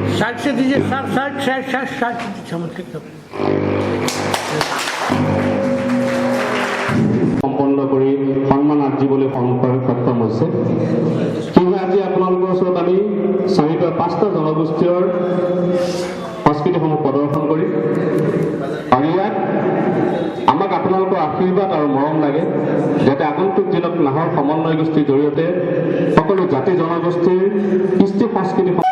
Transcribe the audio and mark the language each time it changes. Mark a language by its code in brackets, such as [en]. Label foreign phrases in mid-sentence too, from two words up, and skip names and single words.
[hi] साइड से दीजिए सर, साइड से दीजिए हम ठीक है। [as] সম্পন্ন কৰি সন্মান আৰ্জিবলৈ সক্ষম হৈছে। কিন্তু আজি আপোনালোকৰ ওচৰত আমি 4-5টা জনগোষ্ঠীৰ সংস্কৃতিসমূহ প্ৰদৰ্শন কৰি আৰু ইয়াত আমাক আপোনালোকৰ আশীৰ্বাদ আৰু মৰম লাগে, যাতে আগন্তুক দিনত নাহৰ সমন্বয় গোষ্ঠীৰ জৰিয়তে সকলো জাতি জনগোষ্ঠীৰ কৃষ্টি সংস্কৃতি